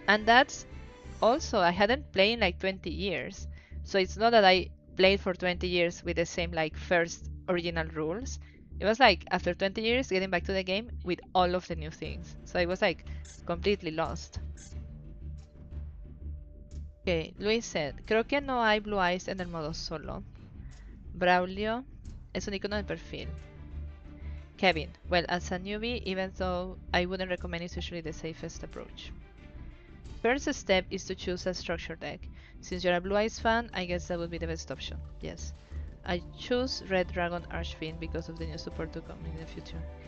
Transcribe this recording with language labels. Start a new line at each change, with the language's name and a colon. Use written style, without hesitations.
English: And that's also, I hadn't played in like 20 years. So it's not that I played for 20 years with the same like first original rules. It was like after 20 years getting back to the game with all of the new things. So I was like completely lost. Okay, Luis said,
Spanish: creo que no hay blue eyes en el modo solo. Braulio es un icono de perfil.
English: Kevin, well, as a newbie, even though I wouldn't recommend, it's usually the safest approach. First step is to choose a structure deck. Since you're a Blue Eyes fan, I guess that would be the best option. Yes. I choose Red Dragon Archfiend because of the new support to come in the future.